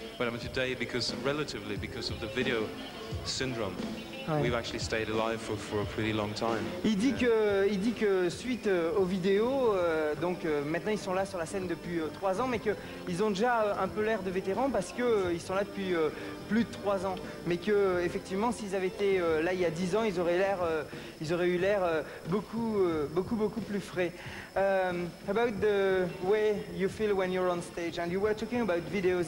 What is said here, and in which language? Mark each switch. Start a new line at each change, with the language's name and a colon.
English: But I mean, today, because of the video syndrome, we've actually stayed alive for a pretty long time.
French: Il dit que suite aux vidéos, donc maintenant ils sont là sur la scène depuis 3 ans, mais qu'ils ont déjà un peu l'air de vétérans parce qu'ils sont là depuis plus de 3 ans. Mais que effectivement, s'ils avaient été là il y a 10 ans, ils auraient eu l'air beaucoup plus frais.
English: About the way you feel when you're on stage, and you were talking about videos.